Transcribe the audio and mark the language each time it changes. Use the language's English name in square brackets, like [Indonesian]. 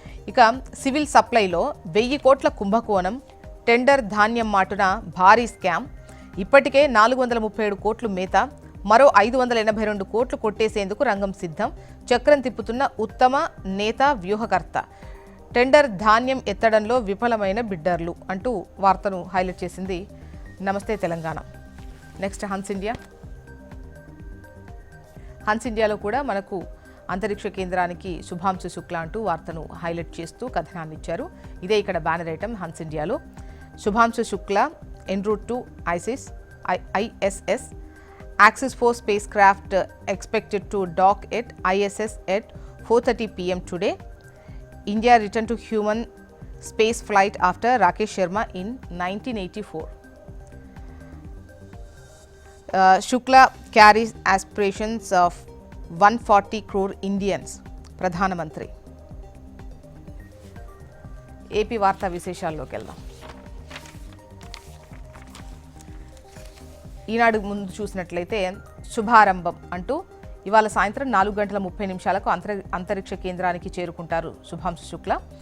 [Telugu] ఇక సివిల్ సప్లైలో 1000 కోట్ల కుంభకోణం, టెండర్ ధాన్యం మాటున భారీ స్కామ్, ఇప్పటికే 437 కోట్లు మేత, మరో 582 కోట్లు కొట్టేసేందుకు రంగం సిద్ధం, చక్రం తిప్పుతున్న ఉత్తమ నేత వ్యూహకర్త, టెండర్ ధాన్యం ఎత్తడంలో విఫలమైన బిడ్డర్లు అంటూ వార్తను హైలైట్ చేసింది నమస్తే Telangana. Next Hans India. Hans ఇండియాలో కూడా మనకు అంతరిక్ష కేంద్రానికి శుభాంశు శుక్లా అంటూ వార్తను హైలైట్ చేస్తూ కథనాన్ని ఇచ్చారు. ఇదే ఇక్కడ బ్యానర్ ఐటమ్ హన్స్ ఇండియాలో. [English] Shubhanshu Shukla en route to ISS. Axis 4 spacecraft expected to dock at ISS at 4:30 p.m. today. India returned to human space flight after Rakesh Sharma in 1984. Shukla carries aspirations of 140 crore Indians. [Telugu] Pradhana Mantri. AP వార్తా విశేషాల్లోకి వెళ్దాం. ఈనాడు ముందు చూసినట్లయితే శుభారంభం అంటూ ఇవాళ సాయంత్రం 4:30 అంతరిక్ష కేంద్రానికి చేరుకుంటారు శుభాంశు శుక్లా.